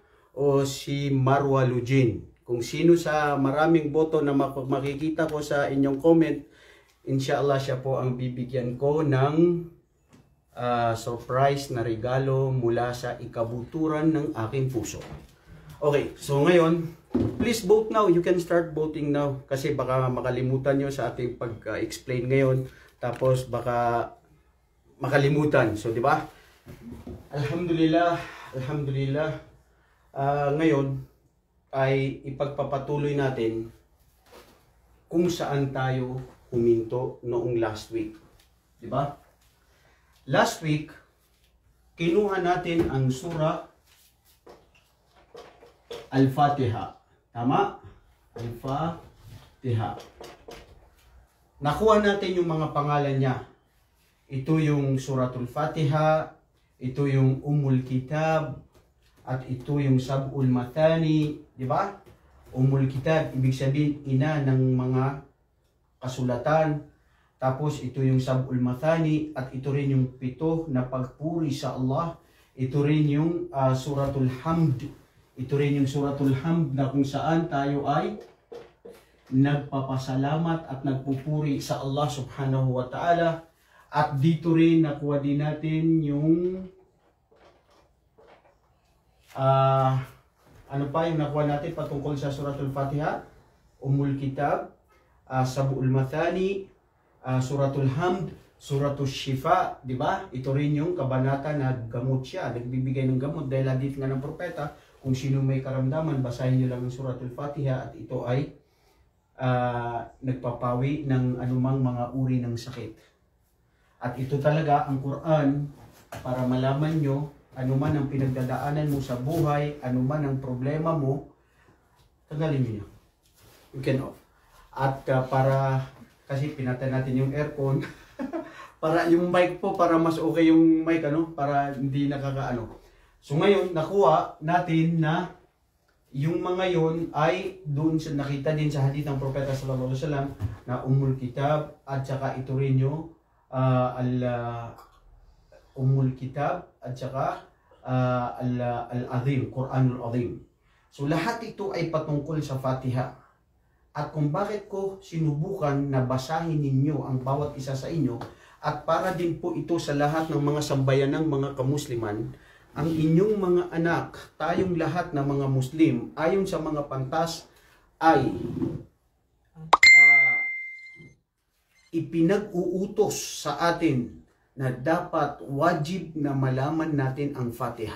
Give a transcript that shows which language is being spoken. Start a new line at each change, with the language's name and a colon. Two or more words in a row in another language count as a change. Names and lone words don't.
Filipino: O si Marwa Lujin? Kung sino sa maraming boto na makikita ko sa inyong comment, inshallah siya po ang bibigyan ko ng surprise na regalo mula sa ikabuturan ng aking puso. Okay, so ngayon,
English: please vote now. You can start voting now.
Filipino: Kasi baka makalimutan nyo sa ating pag-explain ngayon. Tapos baka makalimutan. So, di ba?
Arabic: الحمد لله، الحمد لله.
Filipino: Ngayon ay ipagpapatuloy natin kung saan tayo huminto noong
English: last week.
Filipino: Di ba?
English: Last week,
Filipino: kinuha natin ang surah Al-Fatiha. Tama? Al-Fatiha. Nakuha natin yung mga pangalan niya. Ito yung Suratul Fatiha, ito yung Ummul Kitab, at ito yung Sab'ul Mathani. Di ba? Ummul Kitab, ibig sabihin ina ng mga kasulatan. Tapos ito yung Sab'ul Mathani, at ito rin yung 7 na pagpuri sa Allah. Ito rin yung Suratul Hamd. Ito rin yung Suratul Hamd na kung saan tayo ay nagpapasalamat at nagpupuri sa Allah
Arabic: سبحانه وتعالى.
Filipino: At dito rin nakuha din natin yung ano pa yung nakuha natin patungkol sa Suratul Fatiha, Ummul Kitab, Sab'ul Mathani, Suratul Hamd, Suratul Shifa, di ba? Ito rin yung kabanata na gamot siya, nagbibigay ng gamot dahil hadith nga ng propeta, kung sino may karamdaman, basahin nyo lang ang Suratul Fatiha at ito ay nagpapawi ng anumang mga uri ng sakit. At ito talaga ang Quran para malaman nyo anuman ang pinagdadaanan mo sa buhay, anuman ang problema mo, tanggalin nyo.
English: You can off.
Filipino: At para, kasi pinatay natin yung aircon, para yung mic po, para mas okay yung mic, para hindi nakakaano. So ngayon, nakuha natin na yung mga yon ay doon sa nakita din sa hadith ng Propeta
Arabic: صلى الله عليه وسلم
Filipino: na Ummul Kitab at saka ito rin yung Ummul Kitab at saka Al-Azim, Quranul Azim. So lahat ito ay patungkol sa Fatiha. At kung bakit ko sinubukan na basahin ninyo ang bawat isa sa inyo at para din po ito sa lahat ng mga sambayanang mga kamusliman, ang inyong mga anak, tayong lahat na mga Muslim, ayon sa mga pantas ay ipinag-uutos sa atin na dapat wajib na malaman natin ang Fatiha.